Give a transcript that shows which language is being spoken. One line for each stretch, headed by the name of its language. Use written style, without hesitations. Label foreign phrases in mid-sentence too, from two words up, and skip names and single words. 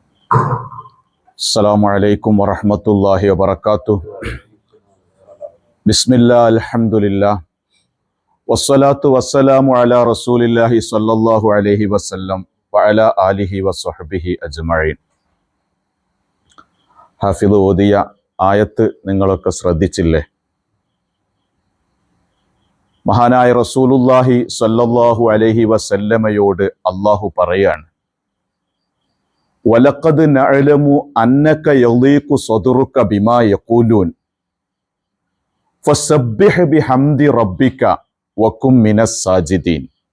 Arabic: السلام عليكم ورحمة الله وبركاته. بسم الله الحمد لله والصلاة والسلام على رسول الله صلى الله عليه وسلم وعلى آله وصحبه أجمعين.
Malayalam: ഹാഫിദ് ഓതിയ ആയത്ത് നിങ്ങളൊക്കെ ശ്രദ്ധിച്ചില്ലേ?
Arabic: മഹാനായ رسول الله صلى الله عليه وسلم
Malayalam: അല്ലാഹു പറയാണ്,
Arabic: ولقد نعلم أنك يضيق صدرك بما يقولون فسبح بحمد ربك وكن من الساجدين.